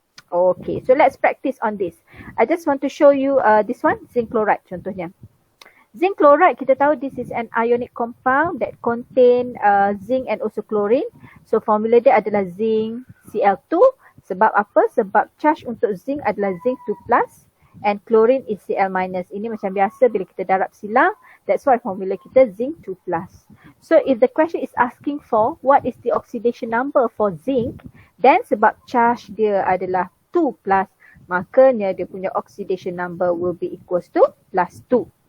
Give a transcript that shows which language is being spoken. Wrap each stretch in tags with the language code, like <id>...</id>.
<en>Okay, so let's practice on this. I just want to show you this one, zinc chloride</en> <ms>contohnya.</ms> <en>Zinc chloride</en> <ms>kita tahu</ms> <en>this is an ionic compound that contain zinc and also chlorine.</en> <ms>So formula dia adalah zinc Cl2. Sebab apa? Sebab charge untuk zinc adalah zinc 2+</ms> <en>and chlorine is</en> <ms>Cl-. Ini macam biasa bila kita darab silang.</ms> <en>That's why formula kita zinc 2+. So if the question is asking for what is the oxidation number for zinc, then</en> <ms>sebab charge dia adalah 2+, makanya dia punya</ms> <en>oxidation number will be equals to +2.</en>